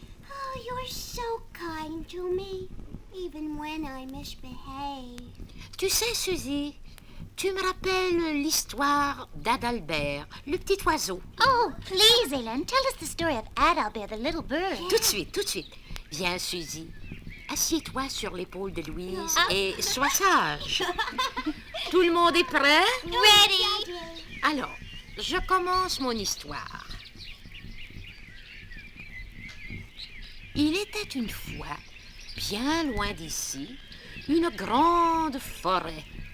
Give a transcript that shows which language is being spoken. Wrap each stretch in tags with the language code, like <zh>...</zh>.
<en>Oh, you're so kind to me, even when I misbehave.</en> <fr>Tu sais, Suzy, tu me rappelles l'histoire d'Adalbert, le petit oiseau.</fr> <en>Oh, please, Hélène, tell us the story of Adalbert, the little bird.</en> <fr>Tout de suite. Viens, Suzy. Assieds-toi sur l'épaule de Louise et sois sage. Tout le monde est prêt?</fr> <en>Ready?</en> <fr>Alors, je commence mon histoire. Il était une fois, bien loin d'ici, une grande forêt.</fr>